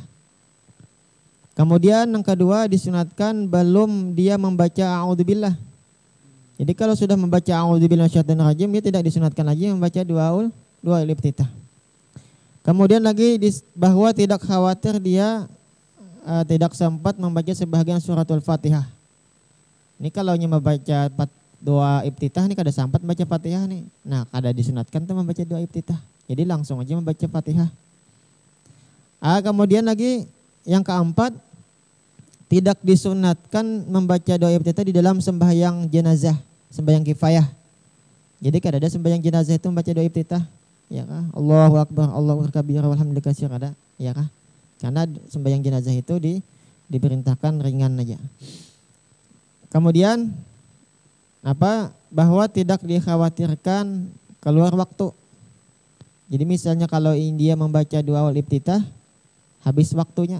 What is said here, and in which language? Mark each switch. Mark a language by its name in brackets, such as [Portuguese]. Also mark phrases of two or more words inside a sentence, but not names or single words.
[Indonesian] Kemudian yang kedua disunatkan belum dia membaca a'udzubillah. Jadi kalau sudah membaca [Arabic] أعوذ بالله من الشيطان الرجيم, [Indonesian] dia tidak disunatkan lagi membaca doa iftitah. Kemudian lagi bahwa tidak khawatir dia tidak sempat membaca sebagian suratul Fatihah. Ini kalau membaca doa iftitah ini kada sempat membaca Fatihah nih. Nah, kada disunatkan tuh membaca doa iftitah. Jadi langsung aja membaca Fatihah. Kemudian lagi yang keempat, tidak disunatkan membaca doa iftitah di dalam sembahyang jenazah, sembahyang kifayah. Jadi kada ada sembahyang jenazah itu membaca doa iftitah, ya kah? [Arabic] الله أكبر الله كبير والحمد لله كثير, [Indonesian] kada, ya kah? Karena sembahyang jenazah itu diperintahkan ringan aja. Kemudian Bahwa tidak dikhawatirkan keluar waktu. Jadi misalnya kalau dia membaca dua awal iftitah, habis waktunya.